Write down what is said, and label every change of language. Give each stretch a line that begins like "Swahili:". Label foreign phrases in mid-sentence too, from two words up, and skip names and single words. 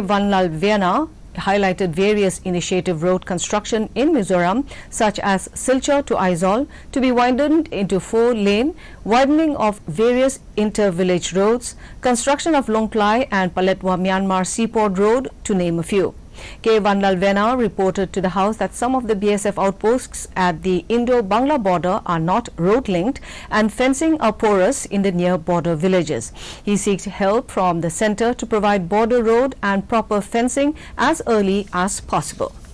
English: Vanlal Vena highlighted various initiative road construction in Mizoram, such as Silchar to Aizawl to be widened into 4-lane, widening of various inter-village roads, construction of Longklai and Paletwa Myanmar Seaport Road, to name a few. K. Vanlal Vena reported to the House that some of the BSF outposts at the Indo-Bangla border are not road-linked and fencing are porous in the near border villages. He seeks help from the centre to provide border road and proper fencing as early as possible.